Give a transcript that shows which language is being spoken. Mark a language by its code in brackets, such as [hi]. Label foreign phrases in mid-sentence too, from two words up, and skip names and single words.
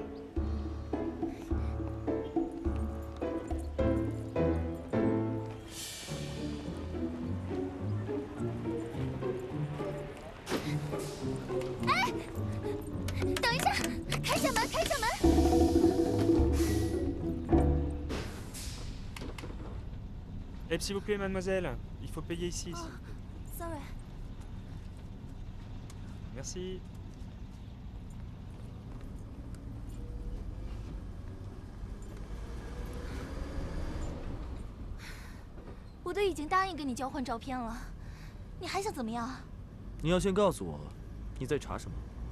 [zh] 等一下，开下门，开下门！ [fr] Eh, s'il vous plaît, mademoiselle, il faut payer ici. Sorry。 Merci. [zh] 我都已经答应跟你交换照片了，你还想怎么样？你要先告诉我，你在查什么？